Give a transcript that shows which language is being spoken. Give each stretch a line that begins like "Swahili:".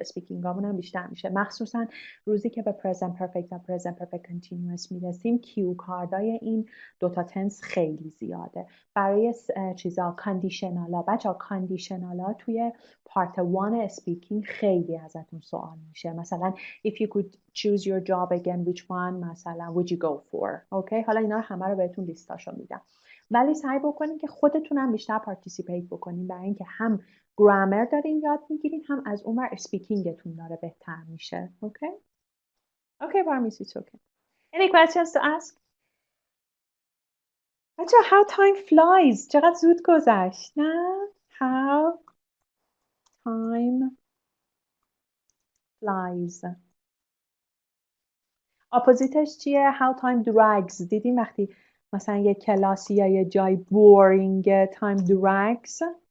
Persian: اسپیکینگامون هم بیشتر میشه مخصوصا روزی که به پرزنت پرفکت و پرزنت پرفکت کنتینیوس میرسیم. کیو کاردای این دوتا تنس خیلی زیاده. برای چیزا کاندیشنالا بچه‌ها کاندیشنالا توی پارت 1 اسپیکینگ خیلی ازتون سوال میشه.
English: مثلا if you could choose your job again which one مثلا would you go for.
Persian: اوکی حالا اینا رو همه رو بهتون لیستاشو میدم ولی سعی بکنین که خودتونم بیشتر پارتیسیپیت بکنین برای اینکه هم گرامر دارین یاد میگیرین هم از اونور اسپیکینگتون داره بهتر میشه. اوکی پارمیس
English: it's okay. Any questions to ask? بچه how time flies.
Persian: چقدر زود گذشت نه؟
English: How time flies.
Persian: اپوزیتش چیه؟
English: How time drags.
Persian: دیدیم وقتی مثلا یه کلاسی یا یه جای
English: boring time drags.